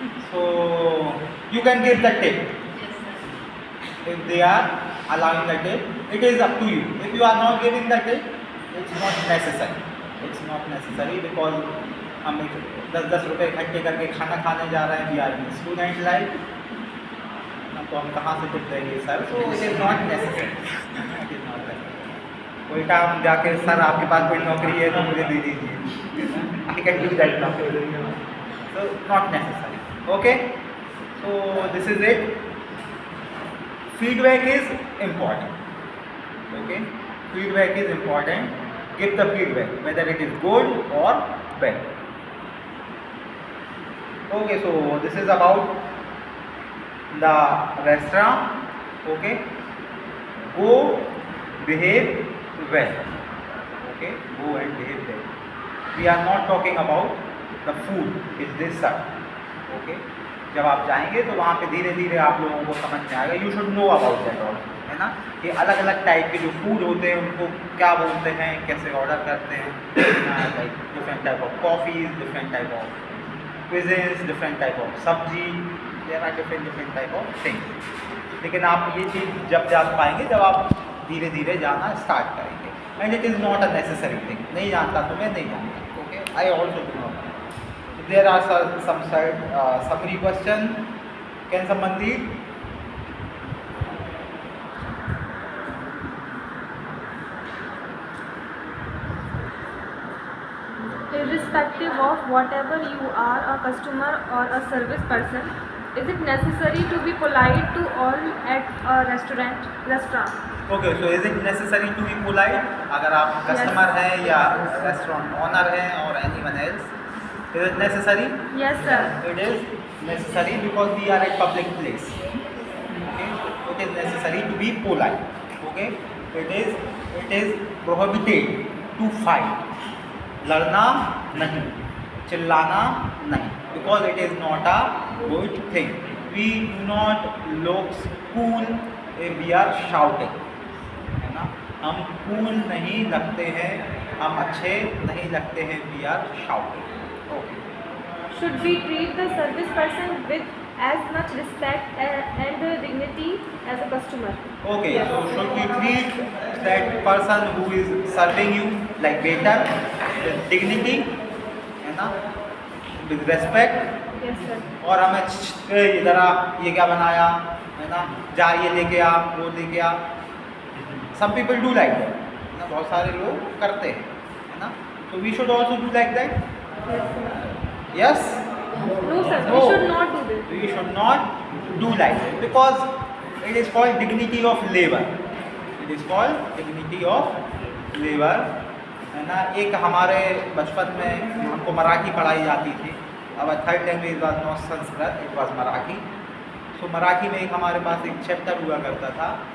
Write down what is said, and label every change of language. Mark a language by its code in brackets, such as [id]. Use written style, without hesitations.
[en] So you can give the tip if they are allowing the tip. It is up to you. If you are not giving the tip, it's not necessary. It's not necessary because [hi] हम 10-10 रुपये इकट्ठे करके खाना खाने जा रहे हैं, [en] we are in student life, [hi] तो हम कहाँ से टिप देंगे sir? [en] So it is not necessary. It is not necessary. [hi] उल्टा हम जाके सर आपके पास कोई नौकरी है तो मुझे दे दीजिए, [en] I can do that now. So not necessary. Okay. So this is it. Feedback is important. Okay. Feedback is important. Give the feedback whether it is good or bad. Okay. So this is about the restaurant. Okay. Go behave well. Okay. Go and behave well. We are not talking about the food is this sir. Okay. [hi] जब आप जाएंगे तो वहाँ पे धीरे धीरे आप लोगों को समझ में आएगा, [en] you should know about that also, [hi] है ना, कि अलग अलग टाइप के जो फूड होते हैं उनको क्या बोलते हैं, कैसे ऑर्डर करते हैं, [en] Like different type of coffees, different type of cuisines, different type of sabzi, there are different type of things. [hi] लेकिन आप ये चीज़ जब जान पाएंगे जब आप धीरे धीरे जाना स्टार्ट करेंगे, [en] And it is not a necessary thing. [hi] नहीं जानता तो मैं नहीं जानता, okay, [en] I also do not. There are some summary question. Can someone read? Irrespective of whatever you are, a customer or a service person, is it necessary to be polite to all at a restaurant? Okay, so is it necessary to be polite? [hi] अगर आप customer हैं या restaurant owner हैं [en] or anyone else? Is it necessary? Yes, sir. It is necessary because we are at public place. Okay, it is necessary to be polite. Okay, it is prohibited to fight. [hi] लड़ना नहीं, चिल्लाना नहीं, [en] because it is not a good thing. We do not look cool if we are shouting. [hi] है ना, हम cool नहीं लगते हैं, हम अच्छे नहीं लगते हैं [en] we are shouting. Okay. Should we treat the service person with as much respect and dignity as a customer? Okay, so should we treat that person who is serving you like waiter with dignity, है ना, with respect? Yes sir. [hi] और हमें इधर आ, ये क्या बनाया है ना, जा ये लेके आ, वो लेके आ। [en] some people do like that, [hi] है ना, बहुत सारे लोग करते हैं, है ना। [en] तो we should also do like that. Yes, no sir, we should not do this. we should not do like that because it is called dignity of labor. It is called dignity of labor, है ना। [hi] एक हमारे बचपन में हमको मराठी पढ़ाई जाती थी। अब [en] third language was not Sanskrit, it was [hi] Marathi. सो मराठी में एक हमारे पास एक चैप्टर हुआ करता था।